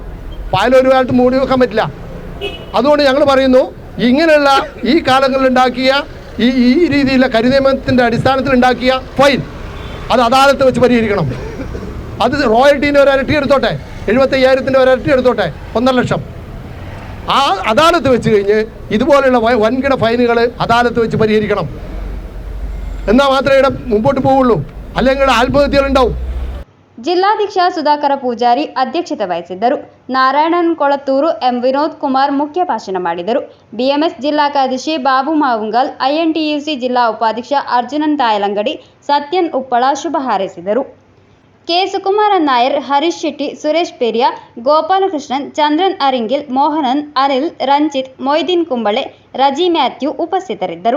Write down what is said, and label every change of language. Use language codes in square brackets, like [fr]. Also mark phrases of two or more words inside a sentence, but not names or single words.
[ml] ഫയൽ ഒരു കാലത്ത് മൂടി വെക്കാൻ പറ്റില്ല. അതുകൊണ്ട് ഞങ്ങൾ പറയുന്നു, ഇങ്ങനെയുള്ള ഈ കാലങ്ങളിൽ ഉണ്ടാക്കിയ ഈ രീതിയിലുള്ള കരിനിയമത്തിൻ്റെ അടിസ്ഥാനത്തിൽ ഉണ്ടാക്കിയ ഫൈൻ അത് അദാലത്ത് വെച്ച് പരിഹരിക്കണം. അത് റോയൽറ്റീൻ്റെ ഒരു ഇരട്ടി എടുത്തോട്ടെ, 75,000-ൻ്റെ ഒരു ഇരട്ടി എടുത്തോട്ടെ, 1.5 ലക്ഷം. ആ അദാലത്ത് വെച്ച് കഴിഞ്ഞ് ഇതുപോലെയുള്ള വൻകിട ഫൈനുകൾ അദാലത്ത് വെച്ച് പരിഹരിക്കണം. എന്നാൽ മാത്രമേ ഇവിടെ മുമ്പോട്ട് പോവുള്ളൂ. അല്ലെങ്കിൽ ആത്മഹത്യകളുണ്ടാവും. [kn] ಜಿಲ್ಲಾಧ್ಯಕ್ಷ ಸುಧಾಕರ ಪೂಜಾರಿ ಅಧ್ಯಕ್ಷತೆ ವಹಿಸಿದ್ದರು. ನಾರಾಯಣನ್ ಕೊಳತ್ತೂರು, ಎಂ ವಿನೋದ್ ಕುಮಾರ್ ಮುಖ್ಯ ಭಾಷಣ ಮಾಡಿದರು. BMS ಜಿಲ್ಲಾ ಕಾರ್ಯದರ್ಶಿ ಬಾಬು ಮಾವುಂಗಲ್, INTUC ಜಿಲ್ಲಾ ಉಪಾಧ್ಯಕ್ಷ ಅರ್ಜುನನ್ ತಾಯಲಂಗಡಿ, ಸತ್ಯನ್ ಉಪ್ಪಳ ಶುಭ ಹಾರೈಸಿದರು. ಕೆ ಸುಕುಮಾರನ್ ನಾಯರ್, ಹರೀಶ್ ಶೆಟ್ಟಿ, ಸುರೇಶ್ ಪೇರಿಯಾ, ಗೋಪಾಲಕೃಷ್ಣನ್, ಚಂದ್ರನ್ ಅರಿಂಗಿಲ್, ಮೋಹನನ್, ಅನಿಲ್, ರಂಜಿತ್, ಮೊಯ್ದೀನ್ ಕುಂಬಳೆ, ರಜಿ ಮ್ಯಾಥ್ಯೂ ಉಪಸ್ಥಿತರಿದ್ದರು.